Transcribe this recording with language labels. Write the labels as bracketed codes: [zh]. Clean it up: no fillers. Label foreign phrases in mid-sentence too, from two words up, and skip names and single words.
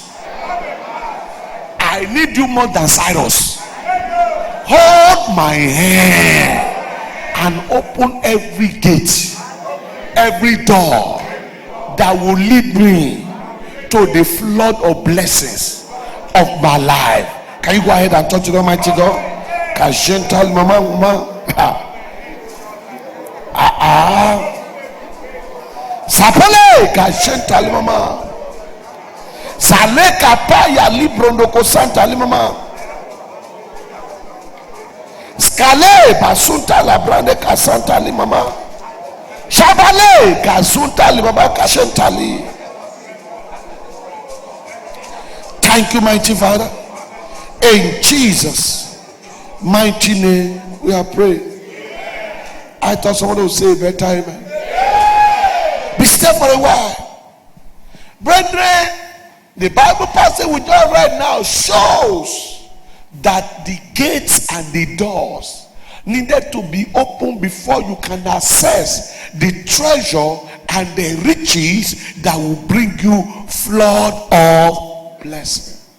[en] I need you more than Cyrus. hold my hand and open every gate, every door that will lead me to the flood of blessings of my life. Can you go ahead and touch the Almighty God? Kajental mama. Sapale kajental mama. Sale kapaya librondo ko santa mama. Skale basunta la brande kasanta mama. Shabale kasunta mama kashentali. Thank you, mighty Father. In Jesus' mighty name we are praying. I thought someone would say better amen. Be still for a while. Brethren, the Bible passage we just read now shows that the gates and the doors needed to be opened before you can access the treasure and the riches that will bring you flood of blessing.